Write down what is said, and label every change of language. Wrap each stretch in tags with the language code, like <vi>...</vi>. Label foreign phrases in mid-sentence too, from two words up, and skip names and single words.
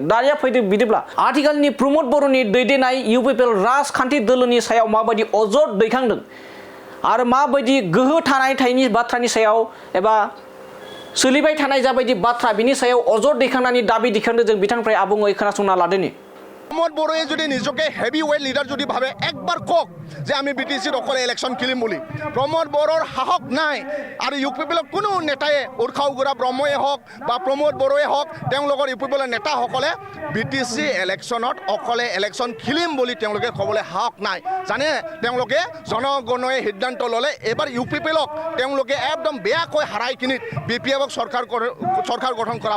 <brx>दानिया फैदो बिदिब्ला आथिखालनि प्रमद बर'नि दैदेननाय UPPL राजखान्थि दोलोनि सायाव माबायदि अजद दैखांदों आरो माबायदि गोहो थानाय थायैनि बाथ्रानि सायाव एबा सोलिबाय थानाय जाबायदि बाथ्रा बिनि सायाव अजद दैखांनानै दाबि दैखांदों जों बिथांनिफ्राय आबुङै खोनासंना लादोनि।</brx> <as>प्रमद बर'ए যদি নিজকে</as> <en>heavy weight leader</en> <as>যদি ভাবে একবার কক যে আমি BTC অকলে ইলেকশন খেলিম বুলি। প্রমদ বড়োর সাহস নাই আর UPPL কোনো নেতাই উৰ্খা উগুৰা ব্ৰহ্মই হওক বা প্রমদ বড়োৱে হওক তেওঁলোকৰ UPPL নেতাসকলে BTC ইলেকশনত অকলে ইলেকশন খেলিম বুলি তেওঁলোকে ক'বলৈ সাহস নাই। জানে তেওঁলোকে জনগণই সিদ্ধান্ত ল'লে এবাৰ UPPLক তেওঁলোকে একদম বেয়াকৈ হাৰাই কিনি BPFক চৰকাৰ গঠন কৰাব।</as>